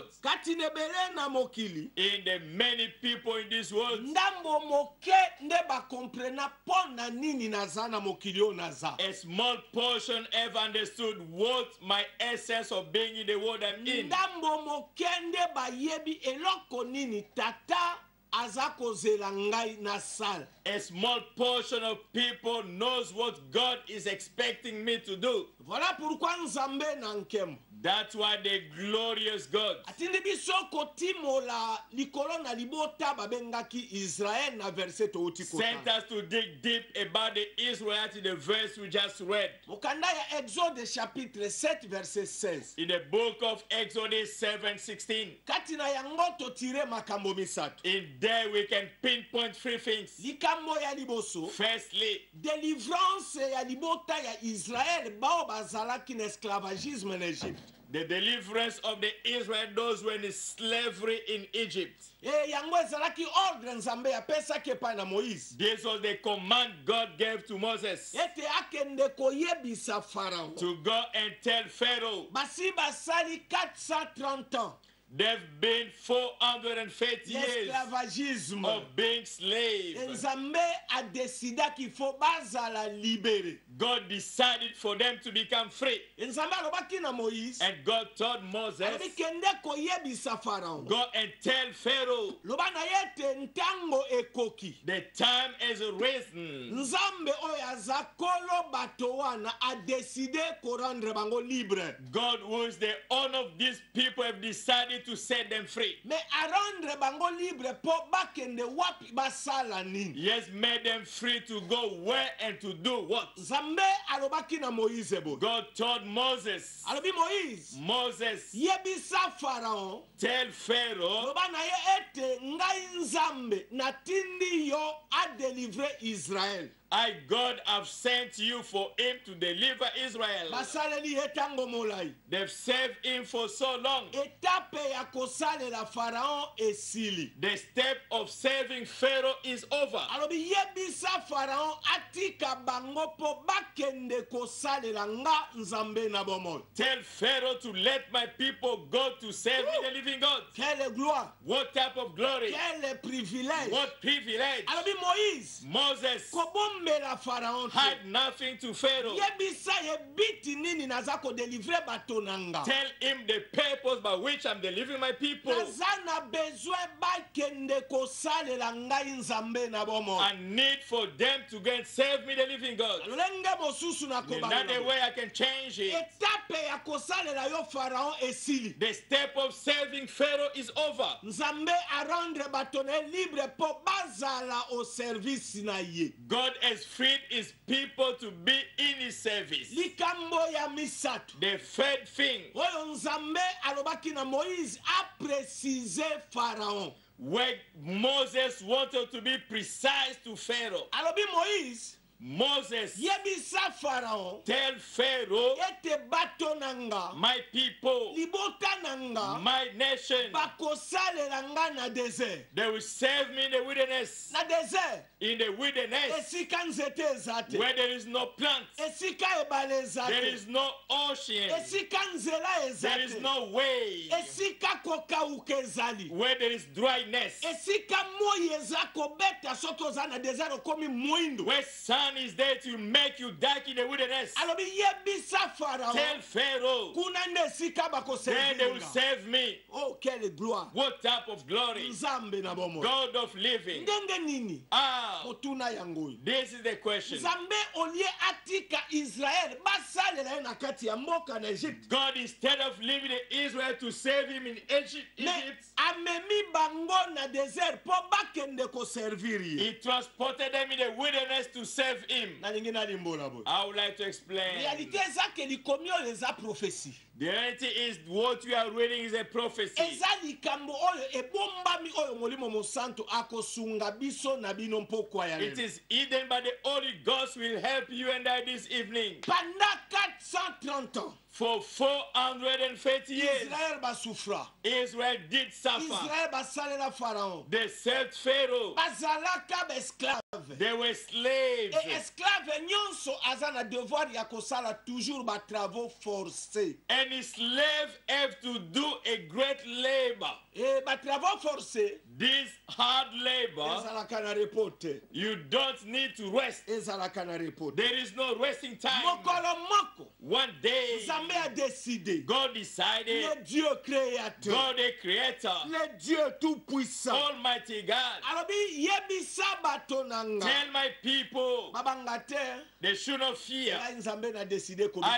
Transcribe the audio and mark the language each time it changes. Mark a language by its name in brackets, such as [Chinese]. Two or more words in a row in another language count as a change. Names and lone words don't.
[Lingala] Kati nebele na mokili. [English] In the many people in this world, [Lingala] Ndambo moke nde ba comprena pona nini naza na mokili o naza. [English] a small portion have understood what my essence of being in the world I'm in. [Lingala] Ndambo moke nde ba yebi eloko nini tata aza kozela ngai na sala. [English] A small portion of people knows what God is expecting me to do. [French] Voilà pourquoi [Lingala] Nzambe na nkemo. [English] That's why the glorious God [Lingala] Atindi biso kotimola likolo na libota babengaki Israel na verset touti [English] sent [Lingala] kota. [English] us to dig deep about the Israelites in the verse we just read. [Lingala] Mokanda ya Exode chapitre 7 verset 16. [English] In the book of Exodus 7:16. [Lingala] Kati na yango totire makambo misato. [English] In there we can pinpoint three things. [Lingala] Likambo ya liboso. [English] Firstly, [Lingala] Délivrance ya libota ya Israel bao bazalaki na esclavagisme en Égypte. [English] the deliverance of the Israel, those were in slavery in Egypt. [Lingala] Yango ezalaki ordre Nzambe apesaki epai na Moïse. [English] This was the command God gave to Moses [Lingala] Ete akende koyebisa Pharaon. [English] to go and tell Pharaoh. [Lingala] Basi basali 430 ans. [English] They've been 430 years [Lingala] L'esclavagisme. [English] of being slaves. [Lingala] Nzambe [French] a décidé qu'il faut [Lingala] bazala libérer. [English] God decided for them to become free. [Lingala] Nzambe alobaki na Moïse. [English] And God told Moses, [Lingala] Alobi kende koyebisa Pharaon. [English] go and tell Pharaoh, [Lingala] Loba na yete ntango ekoki. [English] the time is risen. [Lingala] Nzambe oyo aza kolo bato wana [French] a décidé [Lingala] ko [French] rendre bango libre. [English] God, who is the owner of these people, have decided to set them free. [French] Mais a rendre [Lingala] bango libre po bakende wapi basala nini. [English] He has made them free to go where and to do what. [Lingala] Nzambe alobaki na Moïse bo. [English] God told Moses, [Lingala] Alobi Moïse. [English] Moses, [Lingala] Yebisa Pharaon. [English] tell Pharaoh, [Lingala] Loba na ye ete ngai Nzambe natindi yo [French] a délivrer [Lingala] Israël. [English] I, God, have sent you for him to deliver Israel. [Lingala] Basaleli etango molai. [English] They've served him for so long. [Lingala] Etape ya kosalela Pharaon esili. [English] The step of serving Pharaoh is over. [Lingala] Alobi yebisa Pharaon atika bango po bakende kosalela nga Nzambe na bomoi. [English] Tell Pharaoh to let my people go to serve the living God. [French] Quelle gloire. [English] What type of glory? [French] Quel privilège. [English] What privilege? [Lingala] Alobi Moïse. [English] Moses [Lingala] Kobombela Pharaon. [English] had nothing to Pharaoh. [Lingala] Yebisa yebiti nini naza ko délivrer bato nanga. [English] Tell him the purpose by which I'm delivering my people. [Lingala] Naza na besoin bakende kosalela ngai Nzambe na bomoi. [English] I need for them to go and serve me the living God. [Lingala] Lolenge mosusu na [English] Another [Lingala] kobalela. [English] way I can change it. [Lingala] Etape ya kosalela yo Pharaon esili. [English] The step of serving Pharaoh is over. [Lingala] Nzambe [French] a rendre [Lingala] bato ne libre po bazala [French] au service [Lingala] na ye. [English] God has freed his people to be in his service. [Lingala] Likambo ya misato. [English] The third thing, [Lingala] Oyo Nzambe alobaki na Moïse [French] a précisé [Lingala] Pharaon. [English] where Moses wanted to be precise to Pharaoh. [Lingala] Alobi Moïse [English] Moses, [Lingala] yebisa Pharaon [English] tell Pharaoh, [Lingala] ete bato nanga [English] my people, [Lingala] libota nanga [English] my nation, [Lingala] bakosalela nga na désert. [English] they will serve me in the wilderness. [Lingala] Na désert [English] In the wilderness, [Lingala] esika nzete eza te. [English] where there is no plant, [Lingala] Esika ebale eza [English] there [Lingala] te. [English] is no ocean, [Lingala] Esika nzela eza [English] there is [Lingala] te. [English] no way, [Lingala] Esika kokauka ezali. [English] where there is dryness, [Lingala] Esika moi eza kobeta soki oza na désert okomi mwindo. [English] where sun Satan is there to make you die in the wilderness. [Lingala] alobi yebisa Pharaon [English] Tell Pharaoh, [Lingala] kuna nde esika [English] then they will [Lingala] bakoservinga. [English] save me. [French] Oh, quelle gloire. [English] What type of glory? [Lingala] Nzambe na bomoi. [English] God of living. [Lingala] Ndenge nini [English] Ah, [Lingala] kotuna yango oyo. [English] this is the question. [Lingala] Nzambe olie atika Israel basalela ye na kati ya mboka na Egypte. [English] God, instead of leaving Israel to save him in Egypt, [Lingala] Mais amemi bango na désert po bakende koservir ye. [English] he transported them in the wilderness to save him. [Lingala] Nalingi nalimbola boye. [English] I would like to explain. [Lingala] Réalité eza ke likomi oyo eza prophétie. [English] The reality is what we are reading is a prophecy. [Lingala] Eza likambo oyo ebombami oyo molimo mosanto akosunga biso na bino mpokwa ya [English] It [Lingala] lelo. [English] is hidden, but the Holy Ghost will help you and I this evening. [French] Pendant 430 ans, [English] For 430 years, [Lingala] Israël basouffra. [English] Israel did suffer. [Lingala] Israël basalela Pharaon. [English] They served Pharaoh. [Lingala] Bazalaka esclave. [English] They were slaves. [Lingala] Et esclave nyonso aza na devoir ya kosala toujours ba [French] travaux forcés. [English] Any slave have to do a great labor. [French] Et ba travaux forcés [English] This hard labor, [Lingala] ezalaka na repote. [English] you don't need to rest. [Lingala] Ezalaka na repote. [English] There is no resting time. [Lingala] Mokolo moko [English] One day, [Lingala] Nzambe [French] a décidé. [English] God decided, [French] Le Dieu créateur. [English] God the creator, [French] Le Dieu tout puissant. [English] Almighty God, [Lingala] Alobi yebisa bato nanga. [English] tell my people [Lingala] Babanga te. [English] they should not fear. [Lingala] Ai Nzambe na décidé [English] I,